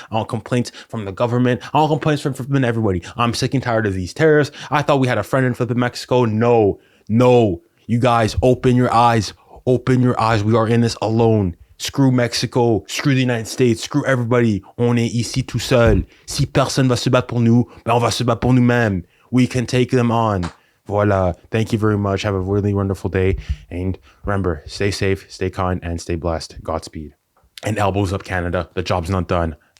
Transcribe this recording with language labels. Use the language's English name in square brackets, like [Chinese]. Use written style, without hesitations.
[English] I want complaints from the government. I want complaints from everybody. I'm sick and tired of these terrorists. I thought we had a friend in flipping Mexico. No. You guys, open your eyes. We are in this alone. Screw Mexico, screw the United States, screw everybody. [French] On est ici tout seul. Si personne va se battre pour nous, ben on va se battre pour nous-mêmes. [English] We can take them on. Voila. Thank you very much. Have a really wonderful day. And remember, stay safe, stay kind, and stay blessed. Godspeed. And elbows up, Canada. The job's not done.